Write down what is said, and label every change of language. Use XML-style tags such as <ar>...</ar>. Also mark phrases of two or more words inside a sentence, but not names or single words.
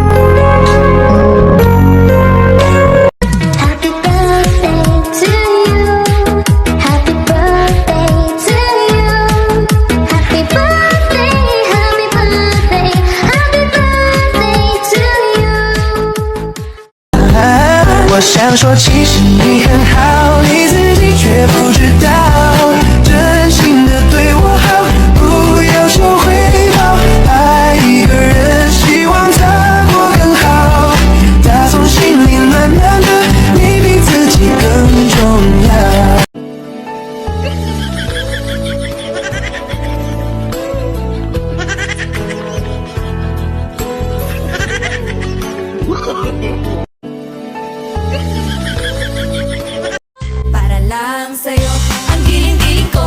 <en>Happy birthday to you. Happy birthday to you. Happy birthday, happy birthday, happy birthday to you.</en> <zh>我想说，其实你很好，你自己却不知道，真心的对我好，不要求回报。爱一个人，希望他过更好，打从心里暖暖的，你比自己更重要。</zh> <tl>Para lang sa'yo, ang giling-giling ko.</tl>